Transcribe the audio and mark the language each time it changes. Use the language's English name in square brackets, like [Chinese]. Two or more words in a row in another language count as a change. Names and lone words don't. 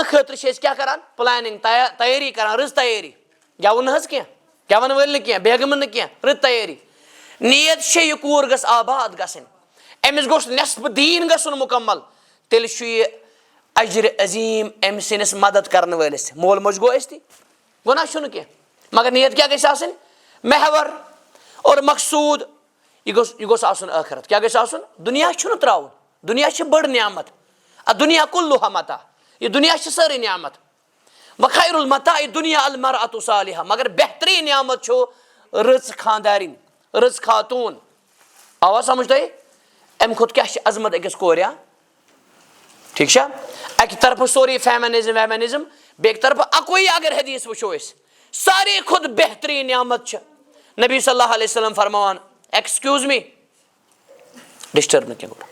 [Kashmiri] خٲطرٕ چھِ أسۍ کیٛاہ کران پلاننگ تیٲری کران رٕژ تیٲری گٮ۪وُن نہٕ حظ کینٛہہ گٮ۪ون وٲلۍ نہٕ کینٛہہ بیگمہٕ نہٕ کینٛہہ رٕژ تیٲری نیت چھےٚ یہِ کوٗر گٔژھ آباد گژھٕنۍ أمِس گوٚژھ نٮ۪صفہٕ دیٖن گژھُن مکمل تیٚلہِ چھُ یہِ اجرِ عظیٖم أمۍ سٕنٛدِس مدد کرن وٲلِس مول موج گوٚو أسۍ تہِ گۄناہ چھُنہٕ کینٛہہ مگر نیت کیٛاہ گژھِ آسٕنۍ محور اور مقصوٗد یہ گوس آسن ٲخرت. کیا گژھِ آسن؟ دُنیا چھُنہٕ ترٛاوُن. دُنیا چھِ بٔڑ نعمت. [Arabic] دُنیا کُلُّہا متاع. [Kashmiri] یہ دُنیا چھِ سٲرٕے نعمت. [Arabic] وخیر المتاع دُنیا المرأة صالحہ. [Kashmiri] مگر بہتریٖن نعمت چھُ رٕژ خاندارِنۍ, رٕژ خاتوٗن. آوا سمجھ تۄہہِ؟ اَمہِ کھۄتہٕ کیٛاہ چھِ عظمت أکِس کورِ؟ ٹھیٖک چھا؟ اَکہِ طرفہٕ سورُے [English] feminism womanism, [Kashmiri] بیٚکہِ طرفہٕ اَکوے اگر حدیث وٕچھو أسۍ, ساروی کھۄتہٕ بہتریٖن نعمت چھِ نبی [Arabic] صلی اللہ علیہ وسلم [Kashmiri] فرماوان, [English] excuse me, [Kashmiri] ڈسٹرب نہٕ کینٛہہ.